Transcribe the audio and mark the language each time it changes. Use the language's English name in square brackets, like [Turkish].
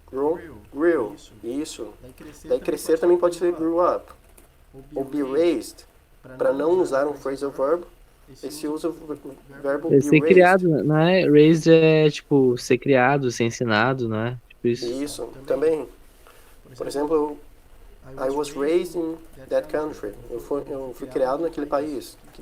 [Portuguese] Grew. Isso. Daí crescer também pode ser grew up. Ou be raised. Para não usar um phrasal verb, esse usa o verbo be Ser [English] raised. [Portuguese] criado, não é? Raised é tipo ser criado, ser ensinado, não é? Tipo isso. Isso, também. Por exemplo, [English] I was raised in that country. [Portuguese] Eu fui criado naquele país.